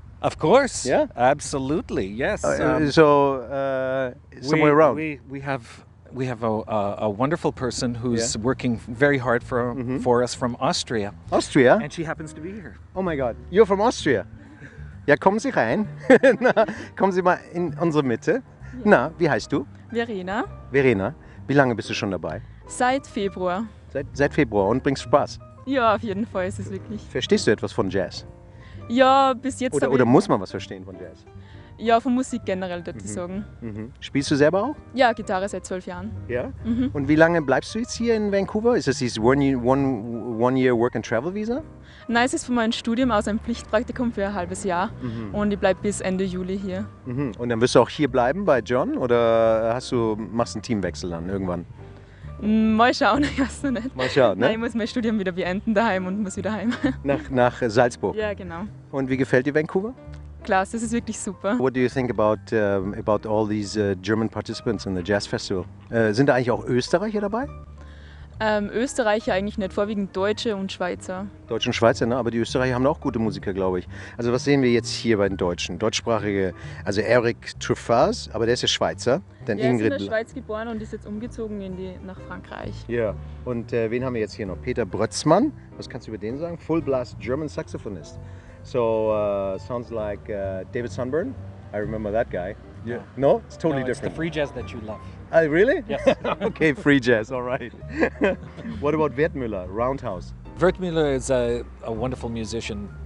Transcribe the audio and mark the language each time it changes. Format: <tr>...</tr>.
<en>Of course. Yeah? Absolutely, yes. Somewhere around? We have a wonderful person who's working very hard for us from Austria. Austria? And she happens to be here. Oh my God, you're from Austria?</en> <de>Ja, kommen Sie rein. Na, kommen Sie mal in unsere Mitte. Na, wie heißt du? Verena. Verena. Wie lange bist du schon dabei? Seit Februar. Seit Februar und bringst Spaß? Ja, auf jeden Fall ist es wirklich. Verstehst du etwas von Jazz? Ja, bis jetzt. Oder muss man was verstehen von Jazz? Ja, von Musik generell, würde ich sagen. Spielst du selber auch? Ja, Gitarre seit 12 Jahren. Ja? Und wie lange bleibst du jetzt hier in Vancouver? Ist das dieses One-Year Work-and-Travel-Visa? Nein, es ist von meinem Studium aus ein Pflichtpraktikum für ein halbes Jahr. Und ich bleibe bis Ende Juli hier. Und dann wirst du auch hier bleiben bei John? Oder machst du einen Teamwechsel dann irgendwann? Mal schauen, ich weiß noch nicht. Mal schauen, ne? Nein, ich muss mein Studium wieder beenden daheim und muss wieder heim. Nach Salzburg? Ja, genau. Und wie gefällt dir Vancouver? Klasse, das ist wirklich super.</de> <en>What do you think about all these German participants in the Jazz Festival?</en> <de>Sind da eigentlich auch Österreicher dabei? Österreicher eigentlich nicht, vorwiegend Deutsche und Schweizer. Deutsche und Schweizer, ne? Aber die Österreicher haben auch gute Musiker, glaube ich. Also was sehen wir jetzt hier bei den Deutschen? Deutschsprachige, also Eric Truffaz, aber der ist ja Schweizer. Dann Er ist Ingrid in der Schweiz geboren und ist jetzt umgezogen nach Frankreich. Ja, und wen haben wir jetzt hier noch? Peter Brötzmann, was kannst du über den sagen?</de> <en>Full Blast German Saxophonist. So, sounds like David Sunburn. I remember that guy. Yeah. No? It's totally different. It's the free jazz that you love. Really? Yes. Okay, free jazz, all right. What about Wertmüller, Roundhouse? Wertmüller is a wonderful musician.</en>